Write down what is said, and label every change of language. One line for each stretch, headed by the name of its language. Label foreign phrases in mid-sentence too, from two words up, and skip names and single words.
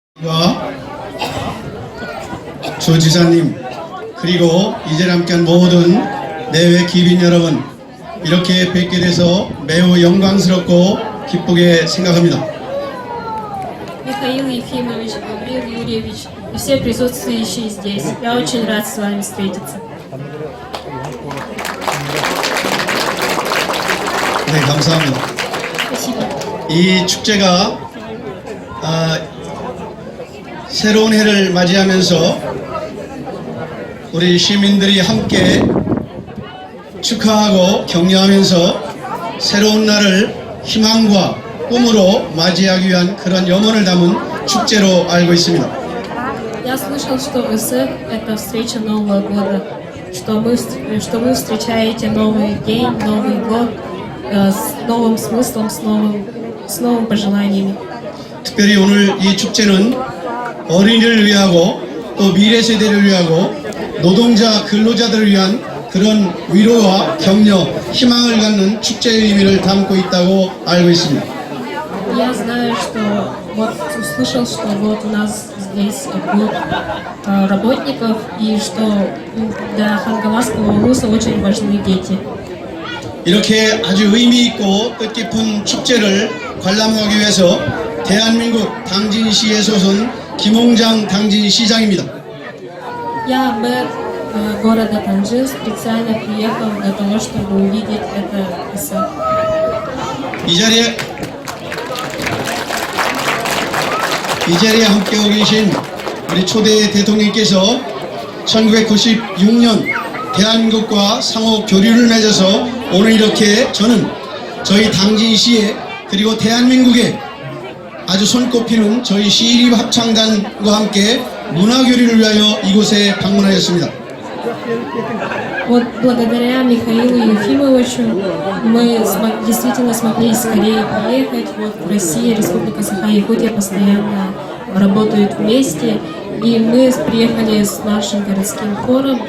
Korean: 조 지사님, 그리고 이 자리에 함께한 모든 내외 귀빈 여러분, 이렇게 뵙게 돼서 매우 영광스럽고 기쁘게 생각합니다.
Russian: Михаил Ефимович, Гавриил Юрьевич и все присутствующие здесь. Я очень рад с вами встретиться.
Korean: 네, 감사합니다.
Russian: Спасибо.
Korean: 이 축제가 새로운 해를 맞이하면서 우리 시민들이 함께 축하하고 격려하면서 새로운 날을 희망과 꿈으로 맞이하기 위한 그런 염원을 담은 축제로 알고 있습니다.
Russian: Я слышал, что ВСЭП – это встреча Нового года, что вы встречаете новый день, Новый год с новым смыслом, с новым пожеланиями.
Korean: 특별히 오늘 이 축제는 어린이를 위하고 또 미래 세대를 위하고 노동자 근로자들을 위한 그런 위로와 격려, 희망을 갖는 축제의 의미를 담고 있다고 알고 있습니다.
Russian: Я знаю, что вот услышал, что вот у нас здесь клуб работников и что для Хангаласского улуса очень важны дети.
Korean: 이렇게 아주 의미 있고 뜻깊은 축제를 관람하기 위해서 대한민국 당진시의 소선 김홍장 당진시장입니다.
Russian: Я мэр города Танжин специально приехал для того, чтобы увидеть это ВСЭП.
Korean: 이 자리에 함께하고 계신 우리 초대 대통령께서 1996년 대한민국과 상호 교류를 맺어서 오늘 이렇게 저는 저희 당진시에 그리고 대한민국에 아주 손꼽히는 저희 시립 합창단과 함께 문화교류를 위하여 이곳에 방문하였습니다.
Russian: Вот благодаря Михаилу Ефимовичу мы действительно смогли скорее приехать. Вот в России Республика Саха-Якутия постоянно работают вместе. И мы приехали с нашим городским хором.